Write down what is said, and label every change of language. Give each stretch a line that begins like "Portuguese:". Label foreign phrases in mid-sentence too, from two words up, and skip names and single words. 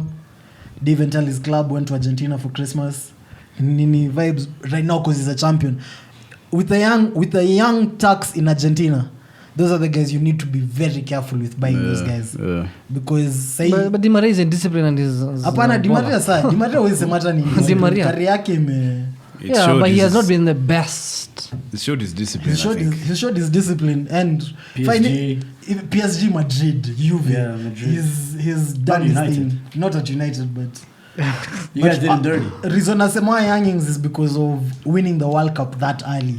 English: Didn't even tell his club, went to Argentina for Christmas. Nini vibes right now because he's a champion. With the young Turks in Argentina, those are the guys you need to be very careful with buying those guys. Because but Di Maria is indisciplined and is
Swahili: Hapana, Di Maria sasa.
English: Di Maria always matter ni Di Maria.
Swahili: Career yake
English: but he has not been the best. He showed his discipline. He showed his discipline and PSG, Madrid, Juve. Yeah, Madrid. He's done his thing. Not at United, but you guys did him dirty. Reason nasema youngings is because of winning the World Cup that early.